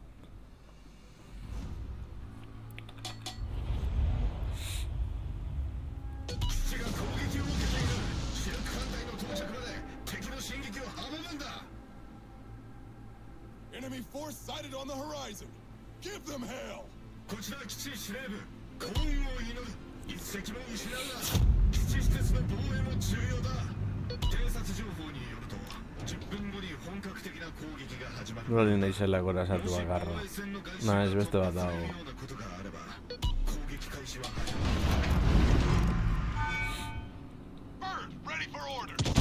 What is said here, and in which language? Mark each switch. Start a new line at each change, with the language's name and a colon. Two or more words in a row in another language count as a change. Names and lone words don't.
English: Enemy force sighted on the horizon. Give them hell.
Japanese: こちら基地司令部幸運を祈る一隻も失うな基地施設の防衛も重要だ偵察情報によると10分後に本格的な攻撃が始まる
Basque: Hori naizela gorazatu bakarra. Na, ez beste bat dago.
Japanese: ことがあれば攻撃開始は始まる
English: Bird, ready for order.